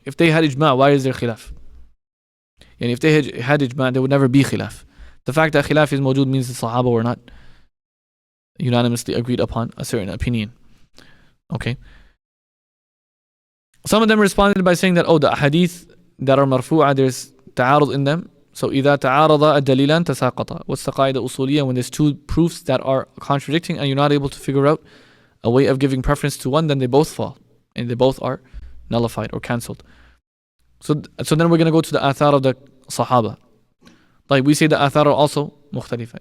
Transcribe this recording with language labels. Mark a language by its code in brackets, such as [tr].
[en] If they had ijma', why is there khilaf? And if they had ijma', there would never be khilaf. The fact that khilaf is mawjood means the Sahaba were not unanimously agreed upon a certain opinion. Okay. Some of them responded by saying that, the hadith that are marfu'a, there's ta'arud in them. [ar] So إذا تعارض الدليلان تساقطا. [en] What's the qaida usuliyya? When there's two proofs that are contradicting and you're not able to figure out a way of giving preference to one, then they both fall and they both are nullified or cancelled. So then we're going to go to the athar of the Sahaba. Like we say the athar are also mukhtalifa.